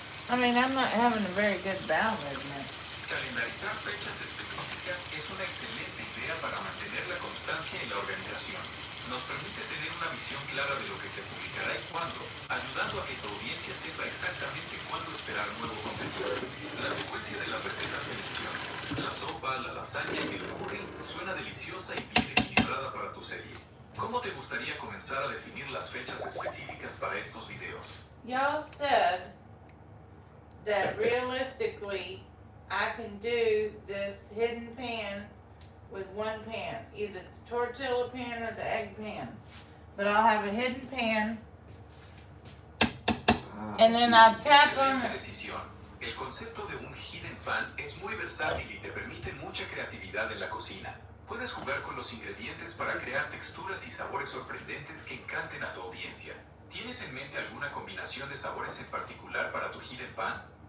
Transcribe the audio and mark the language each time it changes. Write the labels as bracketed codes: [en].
[en] I mean, I'm not having a very good bowel movement. [es] Calendarizar fechas específicas es una excelente idea para mantener la constancia en la organización. Nos permite tener una visión clara de lo que se publicará y cuándo, ayudando a que tu audiencia sepa exactamente cuándo esperar nuevo contenido. La secuencia de las recetas que mencionas, la sopa, la lasaña y el curry, suena deliciosa y bien equilibrada para tu serie. ¿Cómo te gustaría comenzar a definir las fechas específicas para estos videos? [en] Y'all said that realistically I can do this hidden pan with one pan, either the tortilla pan or the egg pan. But I'll have a hidden pan and then I'll tap on [es] Excelente [en] it. [es] decisión. El concepto de un hidden pan es muy versátil y te permite mucha creatividad en la cocina. Puedes jugar con los ingredientes para crear texturas y sabores sorprendentes que encanten a tu audiencia. ¿Tienes en mente alguna combinación de sabores en particular para tu hidden pan?